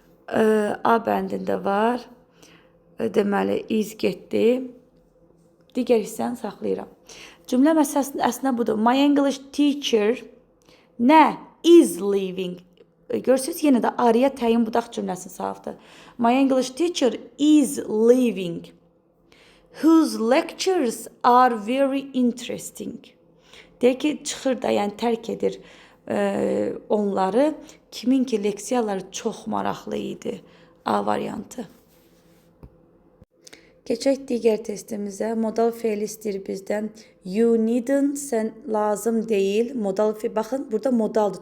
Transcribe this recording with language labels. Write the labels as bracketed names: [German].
[Azerbaijani] A bəndində var. Deməli, is getdi. Digər hissəni saxlayıram. Cümlə məsələsində əslində budur. [English] My English teacher [Azerbaijani] nə? [English] Is leaving. [Azerbaijani] Görürsünüz, yenə də araya təyin budaq cümləsini salıbdır. [English] My English teacher is leaving. Whose lectures are very interesting. [Azerbaijani] Deyək ki, çıxır da, yəni tərk edir onları. Kimin ki leksiyaları çox maraqlı idi. A variantı. Keçək digər testimizə. Modal feil istəyir bizdən. [English] You needn't, [Azerbaijani] sən lazım deyil. Modal feil, baxın, burada modaldır.